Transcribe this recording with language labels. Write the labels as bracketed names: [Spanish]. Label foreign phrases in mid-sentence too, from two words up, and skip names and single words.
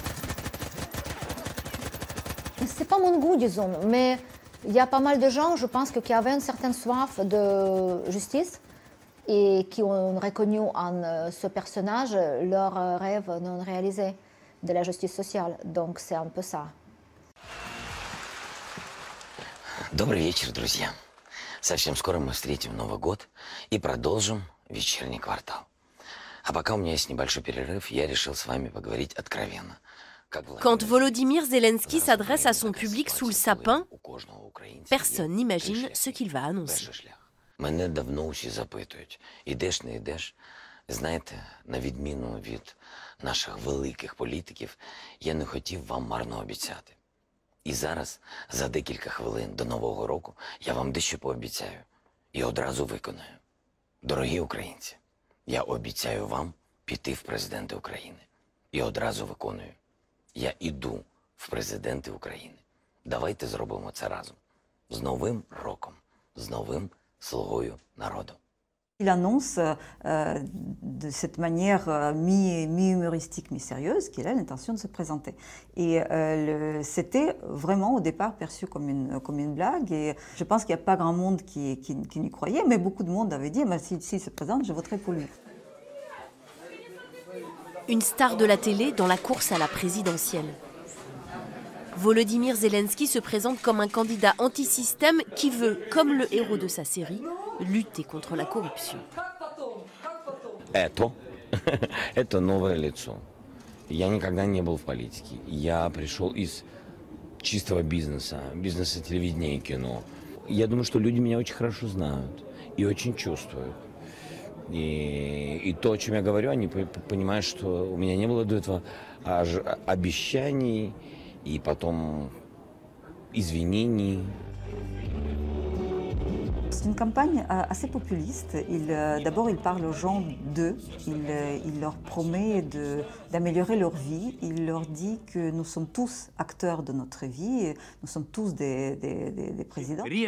[French] C'est pas mon goût, disons, mais il y a pas mal de gens, je pense, qui avaient une certaine soif de justice et qui ont reconnu en ce personnage leur rêve non réalisé de la justice sociale. Donc c'est un peu ça. [Russian] Добрый вечер, друзья. Совсем скоро мы встретим Новый год и продолжим вечерний квартал. А пока у меня есть небольшой перерыв, я решил с вами поговорить откровенно. [French] Quand Volodymyr Zelensky s'adresse à son public sous le sapin, personne n'imagine ce qu'il va annoncer. [Ukrainian] Мене давно усі запитують, ідеш, не ідеш? Знаєте, на відміну від наших великих політиків, я не хотів вам марно обіцяти. І зараз, за декілька хвилин до Нового року, я вам дещо пообіцяю і одразу виконаю. Дорогі українці, я обіцяю вам піти в президенти України. І одразу виконую. Я іду в президенти України. Давайте зробимо це разом. З Новим роком, з новим слугою народу. [French] Il annonce de cette manière mi-humoristique, mi-sérieuse qu'il a l'intention de se présenter. Et c'était vraiment au départ perçu comme une blague. Et je pense qu'il n'y a pas grand monde qui n'y croyait, mais beaucoup de monde avait dit s'il se présente, je voterai pour lui. Une star de la télé dans la course à la présidentielle. Volodymyr Zelensky se présente comme un candidat anti-système qui veut, comme le héros de sa série, lutter contre la corruption. [Russian] Это новое лицо. Я никогда не был в политике. Я пришел из чистого бизнеса телевидения и кино. Я думаю, что люди меня очень хорошо знают и очень чувствуют. И то, о чем я говорю, они понимают, что у меня не было до этого обещаний и потом извинений. [French] C'est une campagne assez populiste. D'abord, il parle aux gens d'eux. Il leur promet d'améliorer leur vie. Il leur dit que nous sommes tous acteurs de notre vie. Nous sommes tous des présidents.